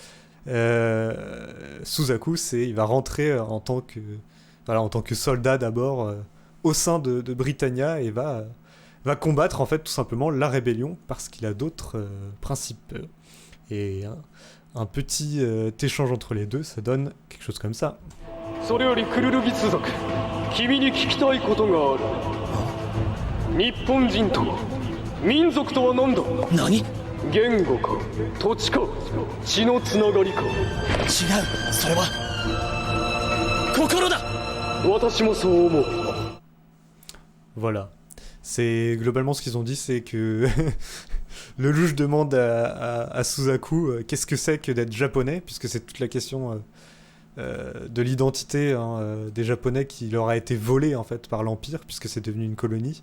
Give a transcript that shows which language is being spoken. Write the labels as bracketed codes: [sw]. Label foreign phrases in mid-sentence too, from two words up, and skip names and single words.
[fr] Suzaku, il va rentrer en tant que soldat d'abord au sein de Britannia, et va combattre en fait tout simplement la rébellion parce qu'il a d'autres principes. Et un petit échange entre les deux, ça donne quelque chose comme ça. [ja] それよりクルルギツ族、君に聞きたいことがある。日本人とは、民族とは何だ。何？言語か、土地か、血のつながりか。違う、それは心だ。私もそう思う。 [fr] Voilà. C'est globalement ce qu'ils ont dit, c'est que Lelouch demande à Suzaku qu'est-ce que c'est que d'être japonais, puisque c'est toute la question de l'identité des japonais qui leur a été volée en fait par l'Empire, puisque c'est devenu une colonie.